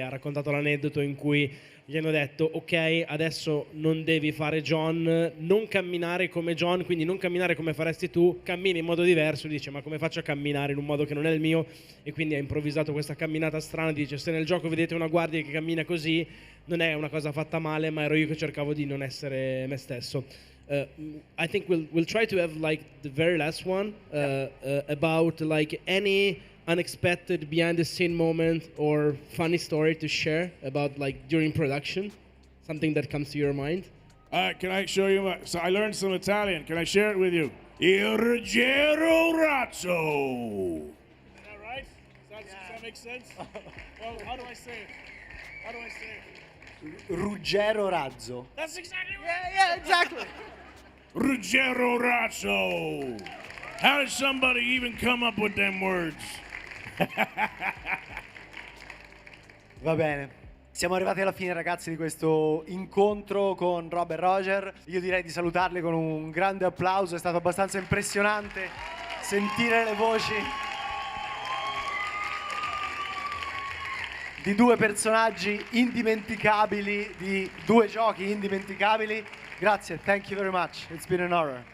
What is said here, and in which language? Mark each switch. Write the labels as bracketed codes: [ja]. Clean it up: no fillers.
[it] Ha raccontato l'aneddoto in cui gli hanno detto: ok, adesso non devi fare John, non camminare come John, quindi non camminare come faresti tu, cammini in modo diverso. Dice: ma come faccio a camminare in un modo che non è il mio? E quindi ha improvvisato questa camminata strana. Dice: se nel gioco vedete una guardia che cammina così, non è una cosa fatta male, ma ero io che cercavo di non essere me stesso. [en] I think we'll try to have like the very last one about like any unexpected behind the scene moment or funny story to share about like during production, something that comes to your mind. Can I show you so I learned some Italian. Can I share it with you? Il Ruggero Razzo. Is that right? Does that make sense? Well, how do I say it? How do I say it? Ruggero Razzo. That's exactly right. Yeah, exactly. Ruggero Razzo. How did somebody even come up with them words? [it] Va bene. Siamo arrivati alla fine, ragazzi, di questo incontro con Rob e Roger. Io direi di salutarli con un grande applauso. È stato abbastanza impressionante sentire le voci di due personaggi indimenticabili, di due giochi indimenticabili. Grazie, [en] thank you very much. It's been an honor.